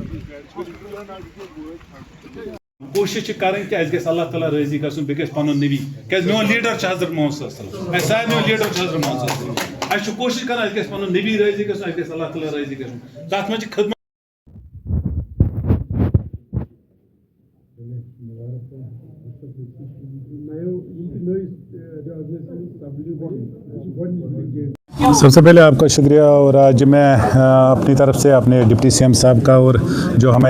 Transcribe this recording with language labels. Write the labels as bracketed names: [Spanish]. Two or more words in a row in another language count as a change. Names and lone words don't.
[Kashmiri] کوشش کریں کہ اس گژھِ اللہ تعالیٰ راضی گژھُن بیٚیہِ گژھِ پنُن نبی کیازِ میون لیڈر چھُ حضرت محمد [Arabic] صلی اللہ علیہ وسلم [Kashmiri] اسہِ سارنٕے لیڈر چھُ حضرت محمد [Arabic] صلی اللہ علیہ وسلم [Kashmiri] اسہِ چھُ کوشش کران اس گژھِ پنُن نبی راضی گژھُن اس گژھِ اللہ تعالیٰ راضی گژھُن تتھ منٛز چھِ خدمت [Hindi] सबसे पहले आपका शुक्रिया और आज मैं अपनी तरफ से अपने [English] deputy CM [Hindi] साहब का और जो हमें